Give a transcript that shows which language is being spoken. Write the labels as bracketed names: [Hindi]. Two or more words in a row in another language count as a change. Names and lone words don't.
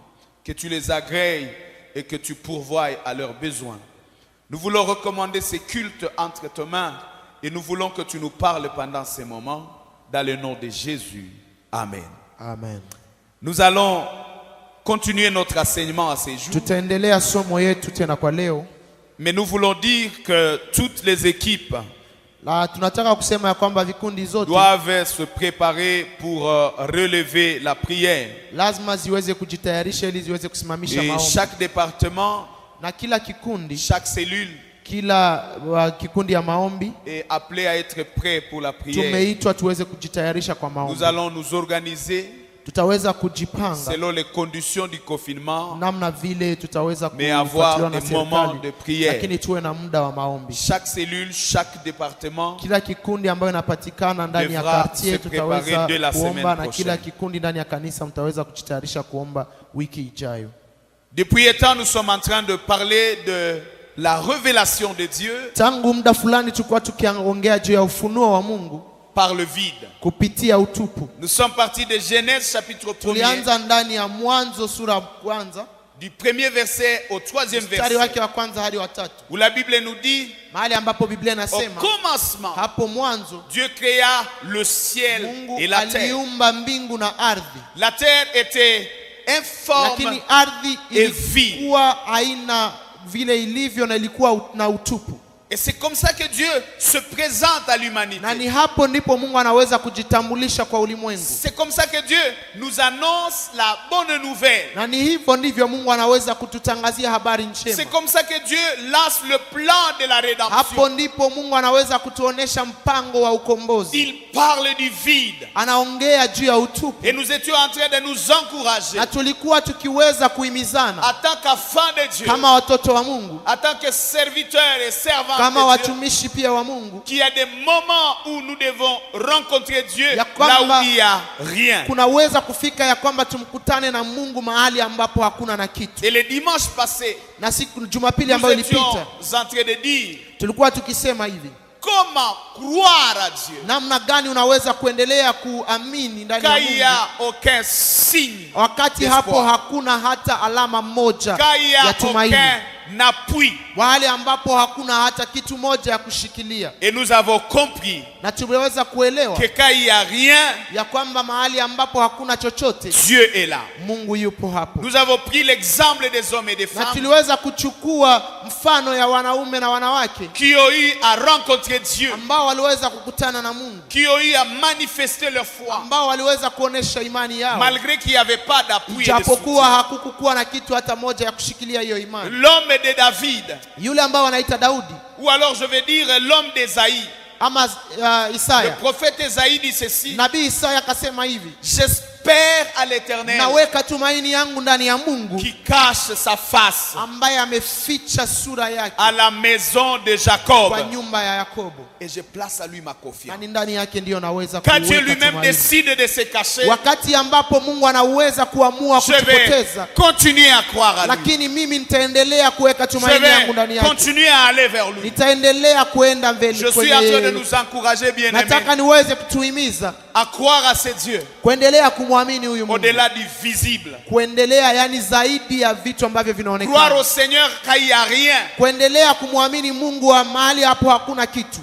[French] Que tu les agrées et que tu pourvoies à leurs besoins. Nous voulons recommander ces cultes entre tes mains et nous voulons que tu nous parles pendant ces moments dans le nom de Jésus. Amen. Amen. Nous allons continuer notre enseignement à ces jours. [Swahili] Tutaendelea somo yetu tena kwa leo. [French] Mais nous voulons dire que toutes les équipes [Swahili] La tunataka kusema ya kwamba vikundi zote [French] doivent se préparer pour relever la prière. [Swahili] lazima ziweze kujitayarisha ili ziweze kusimamisha [French] Et [Swahili] maombi. [French] chaque département, [Swahili] Na kila kikundi, [French] chaque cellule [Swahili] kila kikundi ya maombi [French] est appelé à être prêt pour la prière. [Swahili] tumeitwa tuweze kujitayarisha kwa [French] Nous [Swahili] maombi. [French] allons nous organiser [Swahili] Tutaweza kujipanga [French] selon les conditions du confinement, [Swahili] namna vile tutaweza [French] mais avoir [Swahili] kufuatiliwa na [French] des moments de [Swahili] serikali, [French] prière. [Swahili] lakini tuwe na muda wa maombi. [French] Chaque cellule, chaque département [Swahili] Kila kikundi ambayo inapatikana ndani ya [French] devra [Swahili] quartier [French] se préparer [Swahili] tutaweza [French] de la [Swahili] kuomba, [French] semaine [Swahili] na kila [French] prochaine. [Swahili] kikundi ndani ya kanisa mtaweza kujitayarisha kuomba wiki ijayo. [French] Depuis un temps, nous sommes en train de parler de la révélation de Dieu [Swahili] Tangu muda fulani tulikuwa tukiongea juu ya ufunuo wa Mungu [French] par le vide. [Swahili] kupitia utupu. [French] Nous sommes partis de Genèse chapitre 1er, [Swahili] Tulianza ndani ya Mwanzo sura ya kwanza [French] du premier verset au troisième [Swahili] mstari [French] verset, [Swahili] wake wa kwanza hadi wa tatu, [French] où la Bible nous dit, [Swahili] mahali ambapo Biblia [French] au [Swahili] inasema [French] commencement, [Swahili] hapo mwanzo [French] Dieu créa le ciel [Swahili] Mungu [French] et la terre. [Swahili] aliumba mbingu na ardhi, [French] La terre était informe [Swahili] lakini ardhi [French] et vide. [Swahili] ilikuwa haina vile ilivyo na ilikuwa na utupu. [French] Et c'est comme ça que Dieu se présente à l'humanité. [Swahili] Na ni hapo ndipo Mungu anaweza kujitambulisha kwa ulimwengu. [French] C'est comme ça que Dieu nous annonce la bonne nouvelle. [Swahili] Na ni hivyo ndivyo Mungu anaweza kututangazia habari [French] C'est [Swahili] njema. [French] comme ça que Dieu lance le plan de la [Swahili] Hapo [French] rédemption. [Swahili] ndipo Mungu anaweza kutuonesha mpango wa ukombozi. [French] Il parle du vide. [Swahili] Anaongea juu ya utupu. [French] Et nous étions en train de nous encourager [Swahili] Na tulikuwa tukiweza kuhimizana [French] en tant qu'enfants de Dieu, [Swahili] kama watoto wa Mungu, [French] en tant que serviteurs et servants [Swahili] kama [French] de Dieu, [Swahili] watumishi pia wa Mungu, [French] qu'il y a des moments où nous devons rencontrer Dieu [Swahili] Ya [French] là [Swahili] kwamba [French] où il n'y a rien. [Swahili] kunaweza kufika ya kwamba tumkutane na Mungu mahali ambapo hakuna na kitu. [French] Et le dimanche passé, [Swahili] Na siku Jumapili [French] nous [Swahili] ambayo [French] étions [Swahili] ilipita [French] en train de dire [Swahili] tulikuwa tukisema hivi, [French] comment croire à Dieu [Swahili] namna gani unaweza kuendelea kuamini ndani ya [French] quand il n'y a [Swahili] Mungu [French] aucun signe, [Swahili] wakati [French] d'espoir. [Swahili] hapo hakuna hata alama moja [French] quand il n'y a [Swahili] ya tumaini, [French] aucun appui. [Swahili] wale ambapo hakuna hata kitu moja ya kushikilia. [French] Et nous avons compris [Swahili] Na tumeweza kuelewa [French] que quand il n'y a rien, [Swahili] ya kwamba mahali ambapo hakuna chochote [French] Dieu est là. [Swahili] Mungu yupo hapo. [French] Nous avons pris l'exemple des hommes et des [Swahili] Na [French] femmes [Swahili] tuliweza kuchukua mfano ya wanaume na wanawake [French] qui ont eu à rencontrer Dieu, [Swahili] ambao waliweza kukutana na Mungu, [French] qui ont eu à manifester leur foi, [Swahili] ambao waliweza kuonesha imani yao [French] malgré qu'il n'y avait pas d'appui et de [Swahili] japokuwa [French] soutien. [Swahili] hakukuwa na kitu hata moja ya kushikilia hiyo imani. [French] L'homme de David, [Swahili] Yule ambao wanaita Daudi [French] ou alors je vais dire l'homme d'Ésaïe. [Swahili] ama [French] Le [Swahili] Isaya, [French] prophète Ésaïe dit ceci: [Swahili] nabii Isaya akasema hivi, [French] j'espère à l'Éternel [Swahili] naweka tumaini yangu ndani ya Mungu [French] qui cache sa face [Swahili] ambaye ameficha sura yake [French] à la maison de Jacob, [Swahili] kwa nyumba ya Yakobo, [French] et je place à lui ma [Swahili] na [French] confiance. [Swahili] ni ndani yake ndiyo naweza [French] Quand Dieu [Swahili] kuweka [French] lui-même [Swahili] tumaini. [French] décide de se cacher, [Swahili] Wakati ambapo Mungu anaweza kuamua [French] je vais [Swahili] kutupoteza, [French] continuer à croire à lui. [Swahili] lakini mimi nitaendelea kuweka [French] Je [Swahili] tumaini yangu ndani [French] vais [Swahili] yake, [French] continuer à aller vers lui. [Swahili] nitaendelea kuenda mbele [French] Je suis en train de [Swahili] kwenye. [French] nous encourager, bien-aimés, [Swahili] Nataka niweze kutuhimiza [French] à croire à ce Dieu [Swahili] kuendelea kumwamini huyu Mungu, [French] au-delà du visible. [Swahili] kuendelea yani zaidi ya vitu ambavyo [French] Croire [Swahili] vinaonekana, [French] au Seigneur quand il n'y a rien, [Swahili] kuendelea kumwamini Mungu wa mahali hapo hakuna kitu,